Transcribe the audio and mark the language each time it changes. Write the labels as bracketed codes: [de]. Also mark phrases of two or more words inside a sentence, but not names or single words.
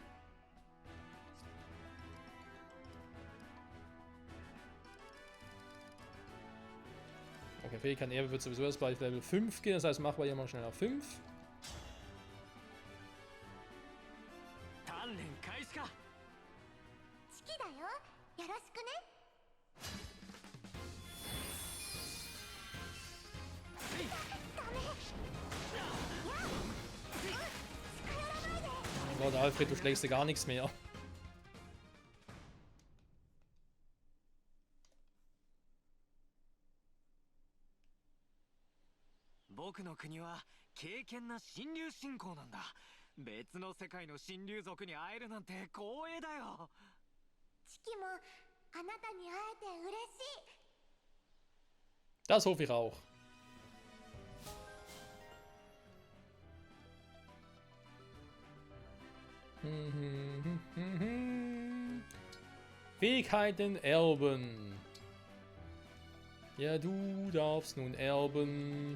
[de] Okay, Fähigkeit Erbe wird sowieso erst bei Level 5 gehen, das heißt, machen wir hier mal schnell auf 5. [ja] 鍛錬開始か。チキだよ。よろしくね。 [de] Oh Gott, Alfred, du schlägst dir gar nichts mehr. [ja] 僕の国は敬虔な神竜信仰なんだ。別の世界の神竜族に会えるなんて光栄だよ。チキもあなたに会えて嬉しい。 [de] Das hoffe ich auch. Fähigkeiten erben. Ja, du darfst nun erben.